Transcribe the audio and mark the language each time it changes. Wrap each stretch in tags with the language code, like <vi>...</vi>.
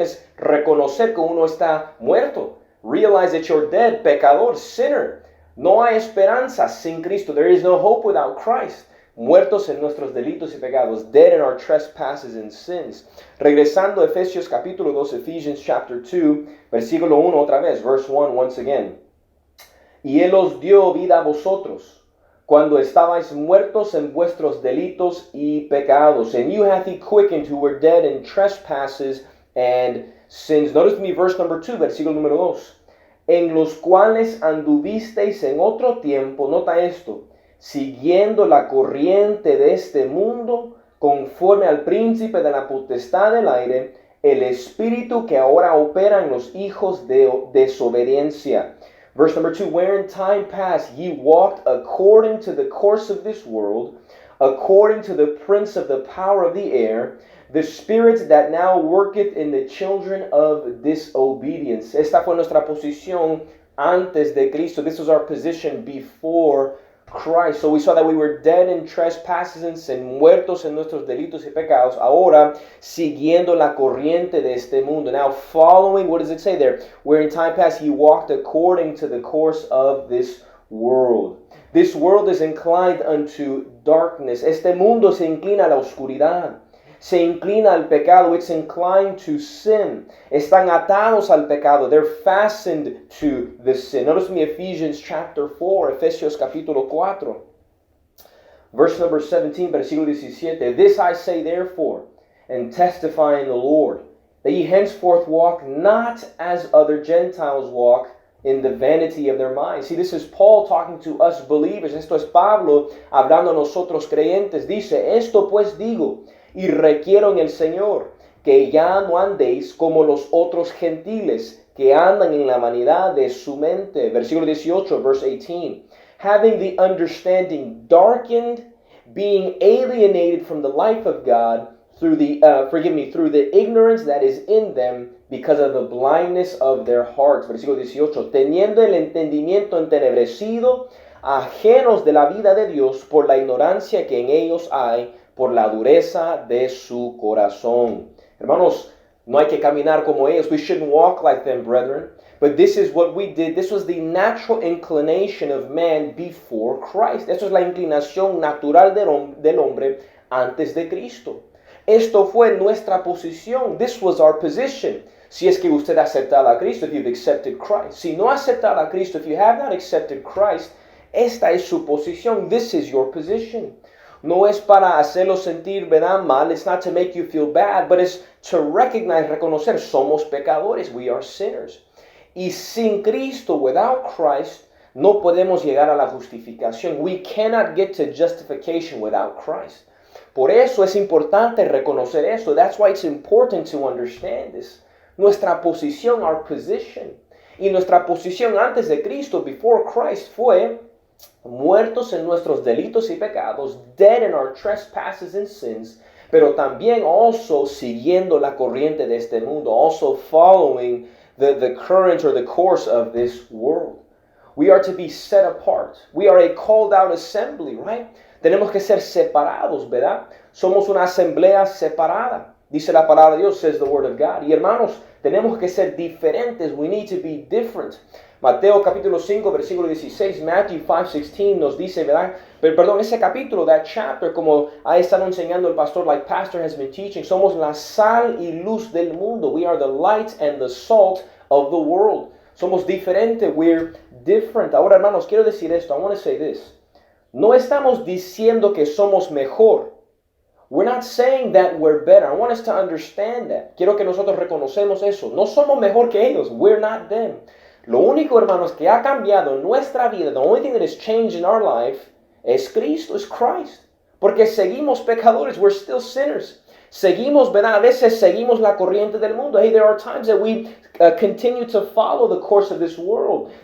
<es>Es reconocer que uno está muerto.</es> <en>Realize that you're dead,</en> <es>pecador,</es> <en>sinner.</en> <es>No hay esperanza sin Cristo.</es> <en>There is no hope without Christ.</en> <es>Muertos en nuestros delitos y pecados.</es> <en>Dead in our trespasses and sins.</en> <es>Regresando a Efesios capítulo 2,</es> <en>Ephesians chapter 2,</en> <es>versículo 1 otra vez.</es> <en>Verse 1 once again.</en> <es>Y Él os dio vida a vosotros, cuando estabais muertos en vuestros delitos y pecados.</es> <en>And you hath he quickened who were dead in trespasses and sins. Notice me verse number 2,</en> <es>versículo número 2. En los cuales anduvisteis en otro tiempo, nota esto, siguiendo la corriente de este mundo, conforme al príncipe de la potestad del aire, el espíritu que ahora opera en los hijos de desobediencia.</es> <en>Verse number 2, where in time past ye walked according to the course of this world, according to the prince of the power of the air, the spirit that now worketh in the children of disobedience.</en> <es>Esta fue nuestra posición antes de Cristo.</es> <en>This was our position before Christ. So we saw that we were dead in trespasses and sin,</en> <es>muertos en nuestros delitos y pecados. Ahora, siguiendo la corriente de este mundo.</es> <en>Now, following, what does it say there? Where in time past he walked according to the course of this world. This world is inclined unto darkness.</en> <es>Este mundo se inclina a la oscuridad. Se inclina al pecado.</es> <en>It's inclined to sin.</en> <es>Están atados al pecado.</es> <en>They're fastened to the sin. Notice me Ephesians chapter 4,</en> <es>Efesios capítulo 4.</es> <en>Verse number 17,</en> <es>versículo 17.</es> <en>This I say therefore, and testify in the Lord, that ye henceforth walk not as other Gentiles walk, in the vanity of their minds. See, this is Paul talking to us believers.</en> <es>Esto es Pablo hablando a nosotros creyentes. Dice, esto pues digo, y requiero en el Señor, que ya no andéis como los otros gentiles, que andan en la vanidad de su mente. Versículo 18,</es> <en>verse 18. Having the understanding darkened, being alienated from the life of God, through the ignorance that is in them, because of the blindness of their hearts.</en> <es>Versículo 18. Teniendo el entendimiento entenebrecido, ajenos de la vida de Dios, por la ignorancia que en ellos hay, por la dureza de su corazón. Hermanos, no hay que caminar como ellos.</es> <en>We shouldn't walk like them, brethren. But this is what we did. This was the natural inclination of man before Christ.</en> <es>Esto es la inclinación natural del hombre antes de Cristo. Esto fue nuestra posición.</es> <en>This was our position.</en> <es>Si es que usted ha aceptado a Cristo,</es> <en>if you've accepted Christ.</en> <es>Si no ha aceptado a Cristo,</es> <en>if you have not accepted Christ,</en> <es>esta es su posición.</es> <en>This is your position.</en> <es>No es para hacerlo sentir, ¿verdad? Mal.</es> <en>It's not to make you feel bad, but it's to recognize, reconocer, somos pecadores. We are sinners.</en> <es>Y sin Cristo,</es> <en>without Christ,</en> <es>no podemos llegar a la justificación.</es> <en>We cannot get to justification without Christ.</en> <es>Por eso es importante reconocer esto.</es> <en>That's why it's important to understand this.</en> <es>Nuestra posición,</es> <en>our position.</en> <es>Y nuestra posición antes de Cristo,</es> <en>before Christ,</en> <es>fue muertos en nuestros delitos y pecados,</es> <en>dead in our trespasses and sins,</en> <es>pero también also siguiendo la corriente de este mundo,</es> <en>also following the current or the course of this world. We are to be set apart. We are a called out assembly, right?</en> <es>Tenemos que ser separados, ¿verdad? Somos una asamblea separada. Dice la palabra de Dios,</es> <en>says the word of God.</en> <es>Y hermanos, tenemos que ser diferentes.</es> <en>We need to be different.</en> <es>Mateo capítulo 5, versículo 16, Matthew 5:16 nos dice, ¿verdad? Perdón, ese capítulo,</es> <en>that chapter,</en> <es>como ha estado enseñando el pastor,</es> <en>like pastor has been teaching,</en> <es>somos la sal y luz del mundo.</es> <en>We are the light and the salt of the world.</en> <es>Somos diferentes.</es> <en>We're different.</en> <es>Ahora, hermanos, quiero decir esto.</es> <en>I want to say this.</en> <es>No estamos diciendo que somos mejor.</es> <en>We're not saying that we're better. I want us to understand that.</en> <es>Quiero que nosotros reconocemos eso. No somos mejor que ellos.</es> <en>We're not them.</en> <es>Lo único, hermanos, que ha cambiado en nuestra vida,</es> <en>the only thing that has changed in our life,</en> <es>es Cristo, es Christ. Porque seguimos pecadores.</es> <en>We're still sinners.</en> <es>Seguimos, ¿verdad? A veces seguimos la corriente del mundo.</es> <en>Hey, there are times that we continue to follow the course of this world.</en>